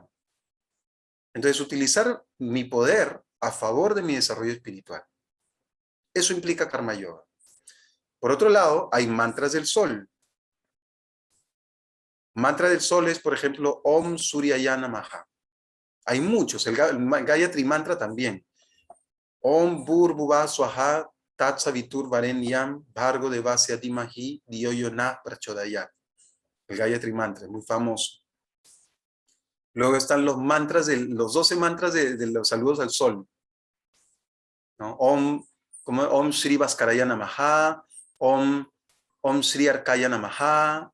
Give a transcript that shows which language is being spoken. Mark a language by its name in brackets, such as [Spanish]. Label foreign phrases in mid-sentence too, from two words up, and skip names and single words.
[Spanish] Entonces, utilizar mi poder a favor de mi desarrollo espiritual. Eso implica karma yoga. Por otro lado, hay mantras del sol. Mantra del sol es, por ejemplo, [Sanskrit] ॐ सूर्याय नमः. [Spanish] Hay muchos, el Gayatri Mantra también. [Sanskrit] ॐ भूर्भुवः स्वः तत् सवितुर् वरेण्यं भर्गो देवस्य धीमहि धियो योनः प्रचोदयात्. [Spanish] El Gayatri Mantra, muy famoso. Luego están los mantras, los 12 mantras de los saludos al sol, ¿no? [Sanskrit] ॐ श्री भास्कराय नमः, ॐ श्री अर्काय नमः.